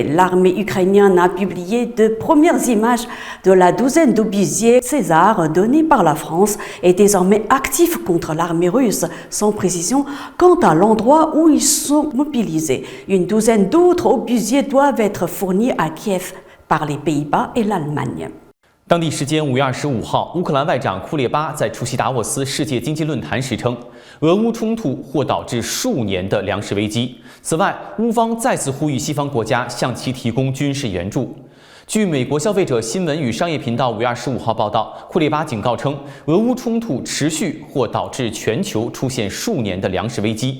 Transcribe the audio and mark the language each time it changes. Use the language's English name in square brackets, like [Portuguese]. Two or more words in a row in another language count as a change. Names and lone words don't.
[French] L'armée ukrainienne a publié de premières images de la douzaine d'obusiers César donnés par la France et désormais actifs contre l'armée russe, sans précision quant à l'endroit où ils sont mobilisés. Une douzaine d'autres obusiers doivent être fournis à Kiev par les Pays-Bas et l'Allemagne. [Chinese] 当地时间5月25号，乌克兰外长库列巴在出席达沃斯世界经济论坛时称，俄乌冲突或导致数年的粮食危机。此外，乌方再次呼吁西方国家向其提供军事援助。据美国消费者新闻与商业频道5月25号报道，库列巴警告称，俄乌冲突持续或导致全球出现数年的粮食危机。